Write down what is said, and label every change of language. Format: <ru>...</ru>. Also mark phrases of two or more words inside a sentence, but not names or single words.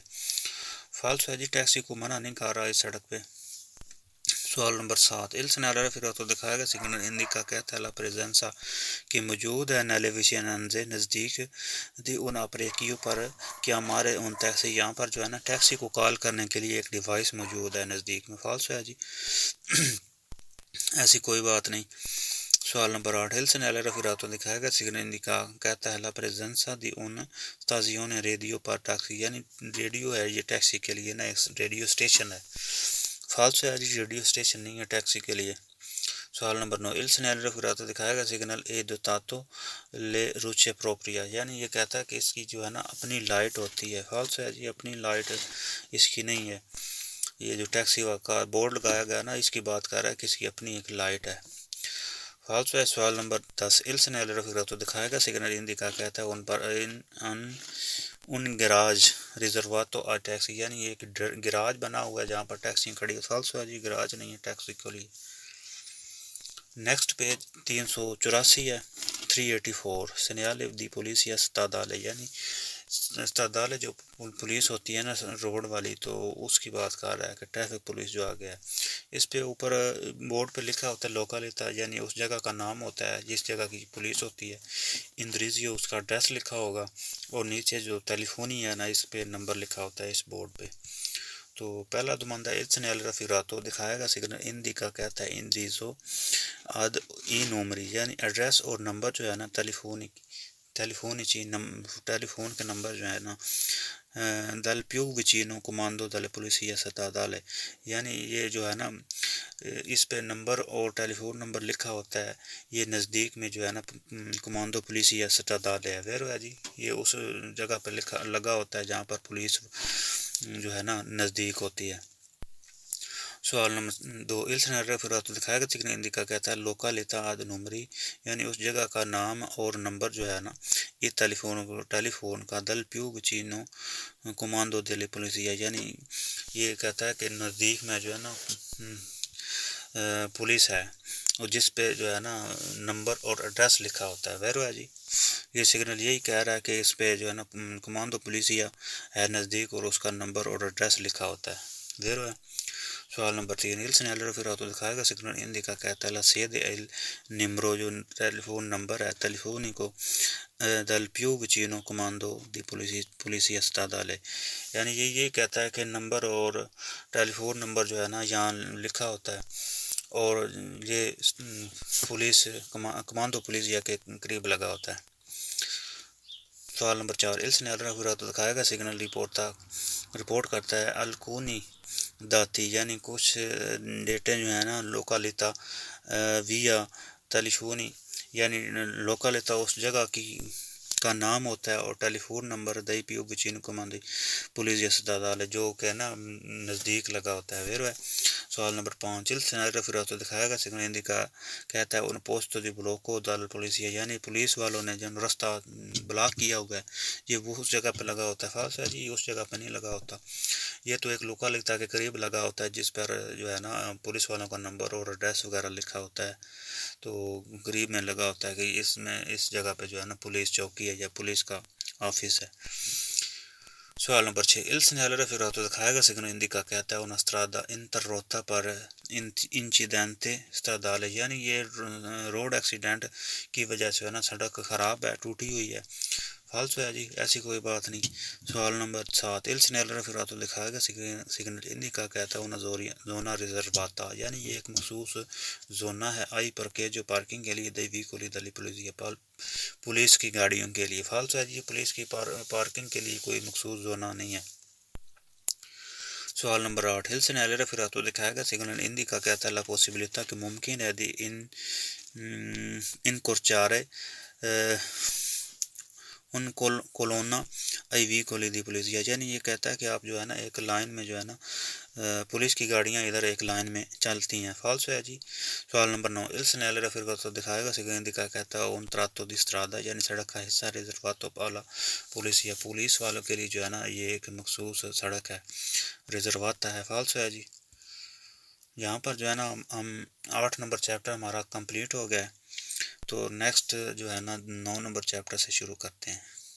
<ur>فالس ہے جی ٹیکسی کو منع نہیں کر رہا اس سڑک پہ. سوال نمبر 7</ur> <it>il segnale raffigurato</it> <ur>دکھائے گا سگنل کا کہتا ہے</ur> <it>la presenza</it> <ur>کہ موجود ہے</ur> <it>nelle vicinanze</it> <ur>نزدیک</ur> <it>di un apparecchio</it> <ur>پر کہ ہمارے ان ٹیکسی یہاں پر جو ہے نا ٹیکسی کو کال کرنے کے لیے ایک ڈیوائس موجود ہے نزدیک میں. فالس ہے جی ایسی کوئی بات نہیں. سوال نمبر 8</ur> <it>il segnale raffigurato</it> <ur>دکھائے گا سگنل کا کہتا ہے</ur> <it>la presenza di un stazione</it> <ur>ریڈیو پر ٹیکسی یعنی ریڈیو ہے یہ ٹیکسی کے لیے نا ایک</ur> <en>radio station</en> <ur>ہے. فالس ہے جی</ur> <en>radio station</en> <ur>نہیں ہے ٹیکسی کے لیے. سوال نمبر 9</ur> <it>il segnale raffigurato</it> <ur>دکھائے گا سگنل</ur> <it>è dotato le luci propria</it> <ur>یعنی یہ کہتا ہے کہ اس کی جو ہے نا اپنی لائٹ ہوتی ہے. فالس ہے جی اپنی لائٹ اس کی نہیں ہے. یہ جو ٹیکسی کا بورڈ لگایا گیا نا اس کی بات کر رہا ہے کہ اس کی اپنی ایک لائٹ ہے. فالس ہے. سوال نمبر 10</ur> <it>il segnale raffigurato</it> <ur>دکھائے گا سگنل کا کہتا ہے ان پر</ur> <it>un garage riservato a taxi</it> <ur>یعنی ایک گراج بنا ہوا ہے جہاں پر ٹیکسی کھڑی ہے. فالس ہے جی گراج نہیں ہے ٹیکسی کے لیے.</ur> <en>next page</en> <ur>384 ہے 384</ur> <it>segnale di polizia stradale</it> <ur>یعنی استادال جو پولیس ہوتی ہے نا روڈ والی تو اس کی بات کر رہا ہے کہ</ur> <en>traffic police</en> <ur>جو آ گیا ہے. اس پہ اوپر بورڈ پہ لکھا ہوتا ہے لوکالیتا یعنی اس جگہ کا نام ہوتا ہے جس جگہ کی پولیس ہوتی ہے. اندریزیو اس کا ایڈریس لکھا ہوگا اور نیچے جو ٹیلی فونی ہے نا اس پہ نمبر لکھا ہوتا ہے اس بورڈ پہ. تو پہلا دوماندہ</ur> <it>il segnale raffigurato</it> <ur>دکھائے گا سگنل indica کہتا ہے</ur> <it>indirizzo ad i numeri</it> <ur>یعنی ایڈریس اور نمبر جو ہے نا ٹیلی فون کے نمبر جو ہے نا</ur> <it>dal più vicino comando delle polizia statale</it> <ur>یعنی یہ جو ہے نا اس پہ نمبر اور ٹیلی فون نمبر لکھا ہوتا ہے یہ نزدیک میں جو ہے نا</ur> <it>comando polizia stradale</it> <ur>ہے جی یہ اس جگہ پہ لگا ہوتا ہے جہاں پر پولیس جو ہے نا نزدیک ہوتی ہے. سوال نمبر 2</ur> <it>il segnale raffigurato</it> <ur>دکھائے گا سگنل کا کہتا ہے</ur> <it>località ad numeri</it> <ur>یعنی اس جگہ کا نام اور نمبر جو ہے نا یہ ٹیلی فون کا</ur> <it>dal più vicino comando delle polizia</it> <ur>یعنی یہ کہتا ہے کہ نزدیک میں جو ہے نا پولیس ہے اور جس پہ جو ہے نا نمبر اور ایڈریس لکھا ہوتا ہے جی. یہ سگنل یہی کہہ رہا ہے کہ اس پہ جو ہے نا</ur> <it>comando polizia</it> <ur>ہے نزدیک اور اس کا نمبر اور ایڈریس لکھا ہوتا ہے ہے. سوال نمبر 3</ur> <it>il segnale raffigurato</it> <ur>دکھائے گا سگنل indica کہتا ہے</ur> <it>la sede il numero</it> <ur>جو</ur> <en>telephone number</en> <ur>ہے ٹیلیفونی کو</ur> <it>dal più vicino comando di polizia statale</it> <ur>یعنی یہ کہتا ہے کہ نمبر اور</ur> <en>telephone number</en> <ur>جو ہے نا یہاں لکھا ہوتا ہے اور یہ پولیس</ur> <it>comando polizia</it> <ur>کے قریب لگا ہوتا ہے. سوال نمبر 4</ur> <it>il segnale raffigurato</it> <ur>دکھائے گا سگنل رپورٹ کرتا ہے</ur> <it>alcuni dati</it> <ur>یعنی کچھ ڈیٹے جو ہیں نا</ur> <it>località via telefoni</it> <ur>یعنی لوکالیتا اس جگہ کا نام ہوتا ہے اور</ur> <en>telephone number</en> <it>dai più vicino comando polizia statale</it> <ur>جو کہ نا نزدیک لگا ہوتا ہے. سوال نمبر 5</ur> <it>il scenario raffigurato</it> <ur>دکھایا گیا سگنل indica کہتا ہے</ur> <it>un posto di blocco dalla polizia</it> <ur>یعنی پولیس والوں نے جو راستہ بلاک کیا ہوا ہے یہ وہ اس جگہ پہ لگا ہوتا ہے. فالس ہے جی، اس جگہ پہ نہیں لگا ہوتا. یہ تو ایک لوکل لکھتا ہے کہ قریب لگا ہوتا ہے جس پر جو ہے نا پولیس والوں کا نمبر اور ایڈریس وغیرہ لکھا ہوتا ہے، تو قریب میں لگا ہوتا ہے کہ اس جگہ پہ جو ہے نا پولیس چوکی ہے یا پولیس کا آفس ہے. سوال نمبر 6</ur> <it>il segnale raffigurato</it> <ur>دکھایا گیا سگنل indica کہتا ہے</ur> <it>una strada interrotta per incidente stradale</it> <ur>یعنی یہ</ur> <en>road accident</en> <ur>کی وجہ سے ہے نا سڑک خراب ہے، ٹوٹی ہوئی ہے. فالس ہے جی، ایسی کوئی بات نہیں. سوال نمبر 7</ur> <it>il segnale raffigurato</it> <ur>دکھایا گیا سگنل indica کہتا ہے</ur> <it>una zona riservata</it> <ur>یعنی یہ ایک مخصوص زونہ ہے آئی پر کے جو پارکنگ کے لیے</ur> <it>dei veicoli della</it> <ur>پولیس کی گاڑیوں کے لیے. فالس ہے جی، پولیس کی پارکنگ کے لیے کوئی مخصوص زونہ نہیں ہے. سوال نمبر 8</ur> <it>il segnale raffigurato</it> <ur>دکھایا گیا سگنل indica کہتا ہے</ur> <it>la possibilità</it> <ur>کہ ممکن ہے</ur> <it>di incorciare una colonna ai veicoli di polizia</it> <ur>یعنی یہ کہتا ہے کہ آپ جو ہے نا ایک لائن میں جو ہے نا پولیس کی گاڑیاں ادھر ایک لائن میں چلتی ہیں. فالس ہے جی. سوال نمبر 9</ur> <it>il segnale raffigurato</it> <ur>دکھائے گا سگنل indica کہتا ہے</ur> <it>un tratto di strada</it> <ur>یعنی سڑک کا حصہ</ur> <it>riservato alla polizia</it> <ur>پولیس والوں کے لیے جو ہے نا یہ ایک مخصوص سڑک ہے، ریزرواتا ہے. فالس ہے جی. یہاں پر جو ہے نا ہم 8 نمبر چیپٹر ہمارا کمپلیٹ ہو گیا ہے، تو نیکسٹ جو ہے نا 9 نمبر چیپٹر سے شروع کرتے ہیں.</ur>